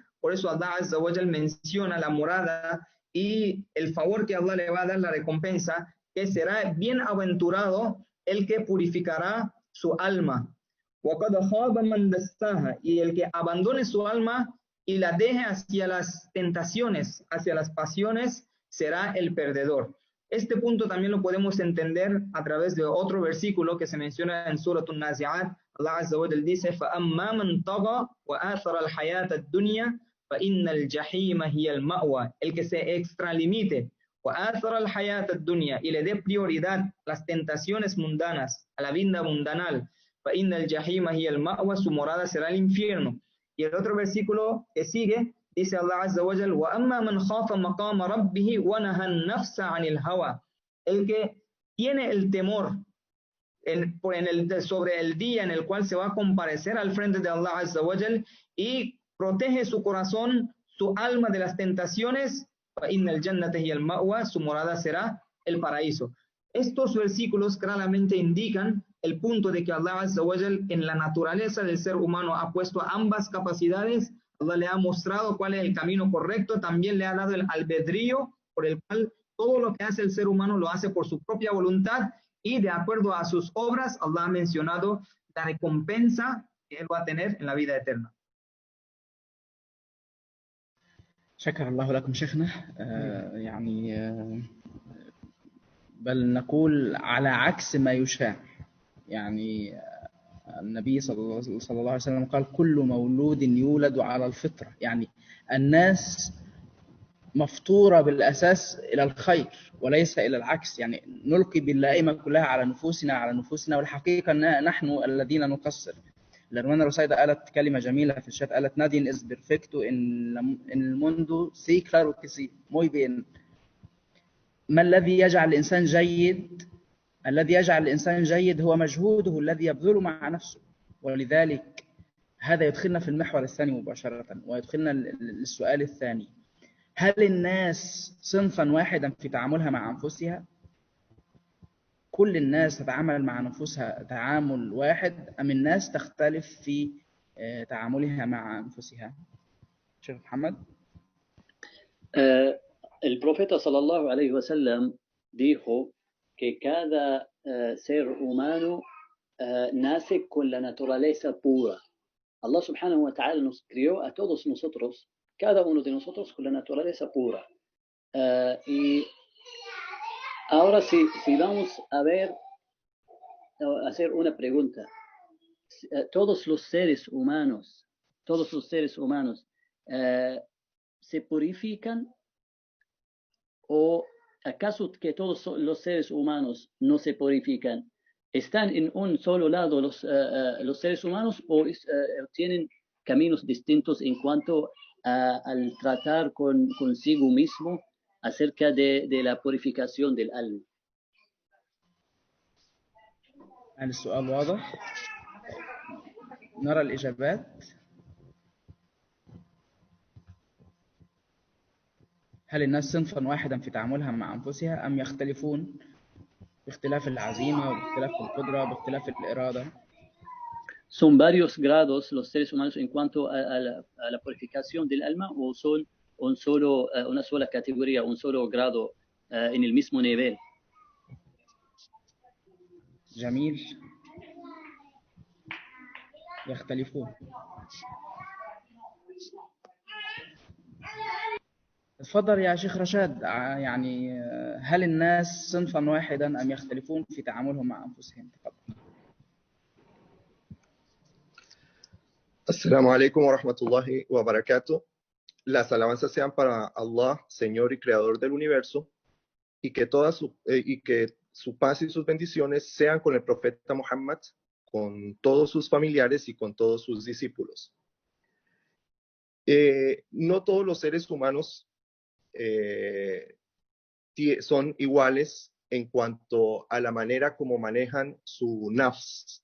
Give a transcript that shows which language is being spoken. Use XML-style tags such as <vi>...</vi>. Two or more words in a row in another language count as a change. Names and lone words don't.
<es>Por eso</es> <ar>الله عز وجل</ar> <es>menciona la morada y el favor que Allah le va a dar, la recompensa, que será bienaventurado el que purificará su alma. Y el que abandone su alma y la deje hacia las tentaciones, hacia las pasiones, será el perdedor. Este punto también lo podemos entender a través de otro versículo que se menciona en Surah An-Nazi'at.</es> <ar>الله عز وجل</ar> <es>dice:</es> <ar>فَأَمَّا مَنْ طَغَى وَآثَرَ الْحَيَاةَ الدُّنْيَا فَإِنَّ الْجَحِيمَ هِيَ الْمَأْوَى.</ar> <es>El que se extralimite,</es> <ar>وَآثَرَ الْحَيَاةَ الدُّنْيَا,</ar> <es>y le dé prioridad a las tentaciones mundanas, a la vida mundanal,</es> <ar>فَإِنَّ الْجَحِيمَ هِيَ الْمَأْوَى,</ar> <es>su morada será el infierno. Y el otro versículo que sigue dice</es> <ar>الله عز وجل: وَأَمَّا مَنْ خَافَ مَقَامَ رَبِّهِ وَنَهَى النَّفْسَ عَنِ الْهَوَى.</ar> <es>El que tiene el temor sobre el día en el cual se va a comparecer al frente de</es> <ar>الله عز وجل</ar> <es>y protege su corazón, su alma de las tentaciones,</es> <ar>فَإِنَّ الْجَنَّةَ هِيَ الْمَأْوَى,</ar> <es>su morada será el paraíso. Estos versículos claramente indican el punto de que</es> <ar>الله عز وجل</ar> <es>en la naturaleza del ser humano ha puesto ambas capacidades. Allah le ha mostrado cuál es el camino correcto, también le ha dado el albedrío por el cual todo lo que hace el ser humano lo hace por su propia voluntad y de acuerdo a sus obras. Allah ha mencionado la recompensa que él va a tener en la vida eterna.</es> <ar>شكر الله لكم شيخنا. بل نقول على عكس ما يشاع. يعني النبي صلى الله عليه وسلم قال: كل مولود يولد على الفطرة. يعني الناس مفطورة بالأساس إلى الخير وليس إلى العكس. يعني نلقي باللائمة كلها على نفوسنا والحقيقة أننا نحن الذين نقصر.</ar> <es>La hermana</es> <ar>Rosaida قالت كلمة جميلة في الشات، قالت:</ar> <es>nadie es perfecto en el mundo. Sí, claro que sí, muy bien.</es> <ar>ما الذي يجعل الإنسان جيد؟ الذي يجعل الإنسان جيد هو مجهوده الذي يبذله مع نفسه. ولذلك هذا يدخلنا في المحور الثاني مباشرة، ويدخلنا للسؤال الثاني: هل الناس صنفا واحدا في تعاملها مع أنفسها؟ كل الناس تتعامل مع نفوسها تعامل واحد، أم الناس تختلف في تعاملها مع أنفسها؟ شيخ محمد.</ar> <es>El profeta</es> <ar>صلى الله عليه وسلم</ar> <es>dijo que cada ser humano nace con la naturaleza pura.</es> <ar>الله سبحانه وتعالى</ar> <es>nos crió a todos nosotros, cada uno de nosotros, con la naturaleza pura. Y ahora si vamos a ver, a hacer una pregunta. Todos los seres humanos ¿se purifican? ¿O acaso que todos los seres humanos no se purifican? ¿Están en un solo lado los seres humanos o tienen caminos distintos en cuanto al tratar consigo mismo acerca de la purificación del alma?</es> <ar>هل السؤال واضح؟ نرى الإجابات. هل الناس صنفا واحدا في تعاملها مع أنفسها أم يختلفون باختلاف العزيمة وباختلاف القدرة باختلاف الإرادة؟</ar> <es>¿Son varios grados los seres humanos en cuanto a la purificación del alma o son una sola categoría, un solo grado en el mismo nivel?</es> <ar>جميل. يختلفون. تفضل يا شيخ رشاد. يعني هل الناس صنفا واحدا أم يختلفون في تعاملهم مع أنفسهم؟ تفضل. السلام عليكم ورحمة الله وبركاته.</ar> <es>Las alabanzas sean para Allah, Señor y Creador del universo, y que su paz y sus bendiciones sean con el profeta Muhammad, con todos sus familiares y con todos sus discípulos. No todos los seres humanos son iguales en cuanto a la manera como manejan su nafs.</es>